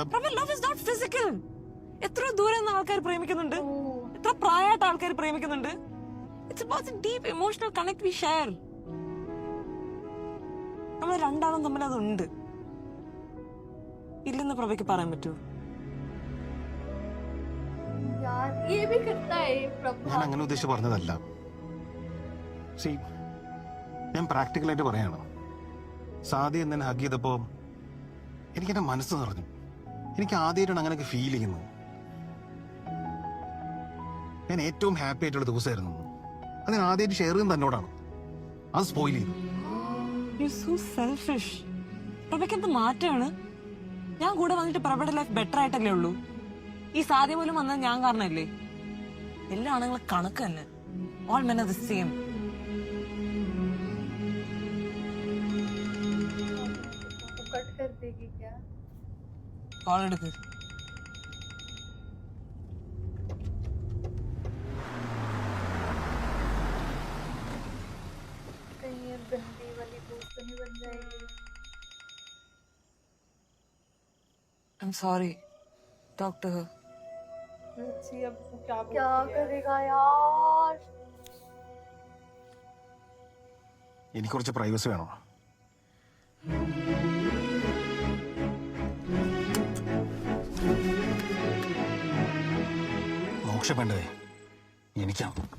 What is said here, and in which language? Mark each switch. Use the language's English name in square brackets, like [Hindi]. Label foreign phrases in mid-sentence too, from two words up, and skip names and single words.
[English] പ്രഭ, love is not physical. [Malayalam] എത്ര ദൂരെ നിന്ന് ആൾക്കാർ പ്രേമിക്കുന്നുണ്ട്, എത്ര പ്രായമായിട്ട് ആൾക്കാർ പ്രേമിക്കുന്നുണ്ട്. [English] It's about the deep emotional connect we share. [Malayalam] നമ്മൾ രണ്ടാളും തമ്മിൽ അതുണ്ട്. ഇല്ലെന്ന് പ്രഭയ്ക്ക് പറയാൻ പറ്റൂ? [Hindi] यार ये भी करता है ये प्रभा. [Malayalam] ഞാൻ അങ്ങനെ ഉദ്ദേശിച്ച് പറഞ്ഞതല്ല. സി, ഞാൻ പ്രാക്ടിക്കലായിട്ട് പറയാണ്. സാദി എന്നെ ഹഗ് ചെയ്തപ്പോ എനിക്ക് എന്റെ മനസ്സ് നിറഞ്ഞു. എനിക്ക് ആദ്യമായിട്ടാണ് അങ്ങനെയൊക്കെ ഫീൽ ചെയ്യുന്നത്. ഞാൻ ഏറ്റവും ഹാപ്പി ആയിട്ടുള്ള ദിവസമായിരുന്നു. അത് ഞാൻ ആദ്യമായിട്ട് ഷെയർ ചെയ്യുന്നത് തന്നോടാണ്. അത് സ്പോയിൽ ചെയ്തു. [English] You're so selfish. [Malayalam] പ്രഭയ്ക്ക് എന്ത് മാറ്റാണ്? ഞാൻ കൂടെ വന്നിട്ട് പ്രഭയുടെ [English] life better [Malayalam] ആയിട്ടല്ലേ ഉള്ളൂ. ഈ സാധ്യ പോലും വന്നത് ഞാൻ കാരണല്ലേ? എല്ലാ ആണുങ്ങളും കണക്ക് തന്നെ. [English] All men are the same. [Hindi] कट कर देगी क्या? [Malayalam] Call എടുക്ക്. [Hindi] कहीं ये गंदी वाली दोस्त तो नहीं बन जाएगी. [English] I'm sorry. Talk to her. [Hindi] अब क्या करेगा यार. [Malayalam] എനിക്ക് കുറച്ച് പ്രൈവസി വേണം. മോക്ഷം വേണ്ടതേ എനിക്കാണ്.